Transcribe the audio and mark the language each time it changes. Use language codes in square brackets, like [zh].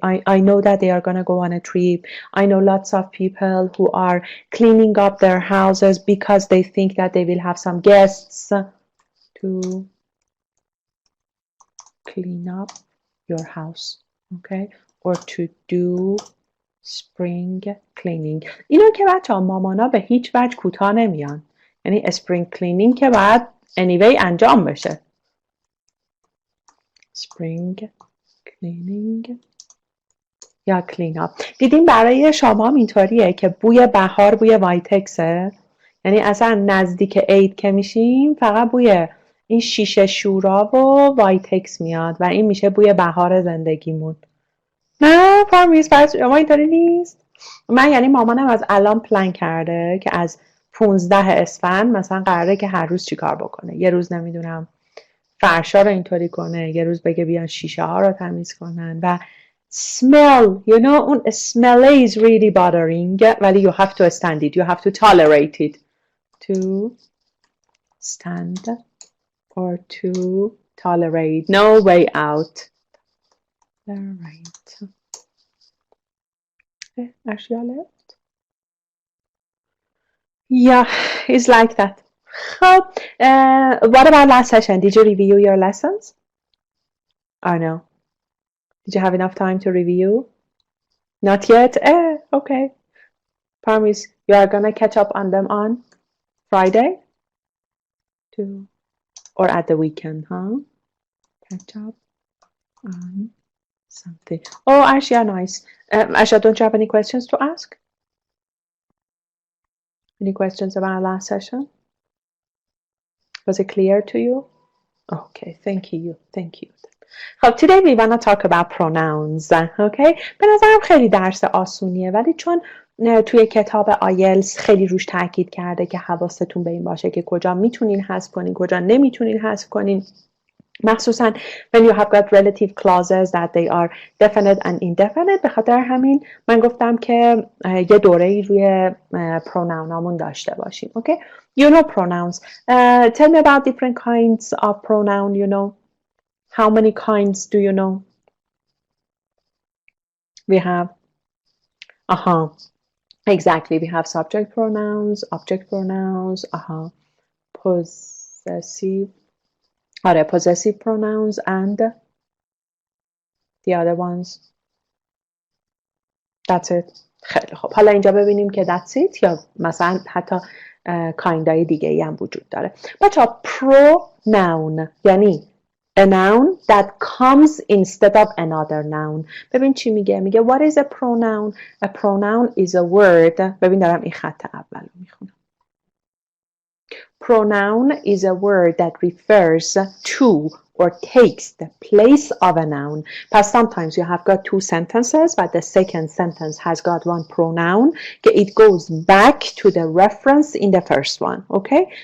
[en] I know that they are going to go on a trip. I know lots of people who are cleaning up their houses because they think that they will have some guests. To clean up your house, okay? Or to do spring cleaning. [fa] اینو که بچه‌ها مامانا به هیچ وجه کوتاه نمیان. یعنی spring cleaning که باید anyway انجام بشه. [en] Spring cleaning یا clean up. [fa] دیدین برای شما اینطوریه که بوی بهار بوی وایتکسه. یعنی اصلا نزدیک عید که میشیم فقط بوی این شیشه شورا و وایتکس میاد و این میشه بوی بهار زندگیمون. نه فارمیز برای شما اینطوری نیست. من یعنی مامانم از الان پلان کرده که از 15 اسفند مثلا قراره که هر روز چیکار بکنه. یه روز نمیدونم فرشا رو اینطوری کنه، یه روز بگه بیان شیشه ها رو تمیز کنن و [en] smell, you know, [fa] اون [en] smell is really bothering [fa] ولی [en] you have to stand it, you have to tolerate it. To stand or to tolerate, no way out. Tolerate. Actually, I left. Yeah, it's like that. What about last session? Did you review your lessons? Oh no. Did you have enough time to review? Not yet? Okay. Promise you are gonna catch up on them on Friday? Or at the weekend, huh? Catch up on something. Oh, Ashia, nice. Asha, don't you have any questions to ask? Any questions about our last session? Was it clear to you? Okay, thank you. خب today we want to talk about pronouns. Okay? [fa] به نظرم خیلی درس آسونیه ولی چون توی کتاب IELTS خیلی روش تاکید کرده که حواستون به این باشه که کجا میتونین حذف کنین کجا نمیتونین حذف کنین مخصوصا [en] when you have got relative clauses that they are definite and indefinite [fa] به خاطر همین من گفتم که یه دوره‌ای روی پروناونامون داشته باشیم. [en] Okay? You know pronouns. Tell me about different kinds of pronoun, you know. How many kinds do you know? We have, exactly. We have subject pronouns, object pronouns, possessive, possessive pronouns, and the other ones. That's it. [fa] خیلی خب. حالا اینجا ببینیم که [en] that's it [fa] یا مثلا حتی کایندهای دیگه ای هم وجود داره. [en] بچه‌ها pronoun یعنی a noun that comes instead of another noun. [fa] ببین چی میگه؟ میگه [en] what is a pronoun? A pronoun is a word. [fa] ببین دارم این خط اول رو میخونم. [en] Pronoun is a word that refers to or takes the place of a noun. But sometimes you have got two sentences, but the second sentence has got one pronoun. It goes back to the reference in the first one. Okay?